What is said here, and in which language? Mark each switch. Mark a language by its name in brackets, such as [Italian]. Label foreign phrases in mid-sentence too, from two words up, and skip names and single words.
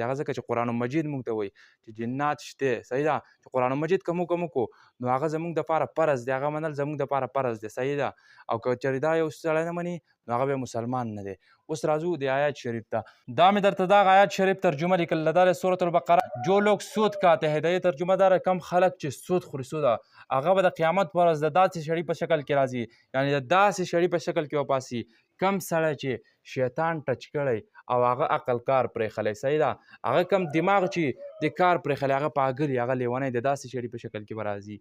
[Pashto] هغه ځکه چې قرآن مجید موږ ته وایي چې جنات شته. صحیح ده. چې قرآن مجید که موږ وکړو نو هغه زموږ دپاره فرض دی، هغه منل زموږ دپاره فرض دی. صحیح ده. او که چېرې دا یو سړی نه مني نو هغه بیا مسلمان نه دی. اوس راځو د آیات شریف ته. دا مې درته دغه آیات شریف ترجمه لیکله، دا د سورة البقره. [Urdu] جو لوگ سود کاتے ہیں، [Pashto] د دې ترجمه دا ده کم خلک چې سود خوري سوده هغه به د قیامت په ورځ د داسې سړي په شکل کې راځي، یعنې د داسې سړي په شکل کې وپاسي کم سړی چې شیطان ټچ کړی او هغه عقل کار پرېښلی. صحیح ده. هغه کم دماغ چې د کار پرېښلی هغه پاګلی هغه لیونی د داسې سړي په شکل کې به راځي.